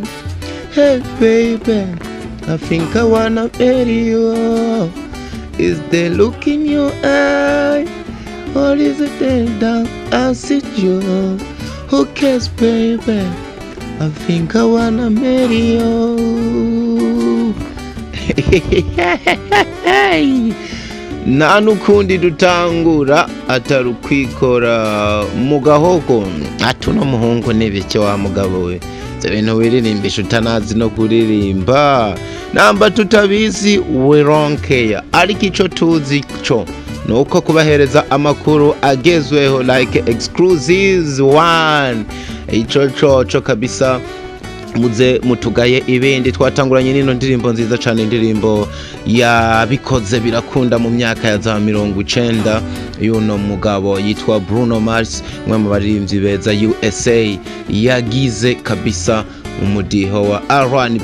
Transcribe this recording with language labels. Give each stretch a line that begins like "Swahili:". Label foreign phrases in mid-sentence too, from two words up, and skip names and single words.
English: Hey baby, I think I wanna marry you. Is there look in your eye? Or is it that I see you? Who cares baby? I think I wanna marry you.
Rundi: Nta n'ukundi dutangura atari ukwikora mu gahogo. Ati uno muhungu n'ibiki wa mugabo we, ibyo bintu wiririmbisha utanazi no kuririmba, namba tutabizi
English: we don't care.
Rundi: Ariko icyo tuzi cyo nuko kubahereza amakuru agezweho
English: like exclusives one.
Rundi: Icyo cyo kabisa, muze mutugaye ibindi. Twatanguranye n'ino ndirimbo nziza cyane, indirimbo yabikoze birakunda mu myaka ya za 90 y'uno mugabo yitwa Bruno Mars, umwe mu baririmbyi beza USA, yagize kabisa umudiho wa R1.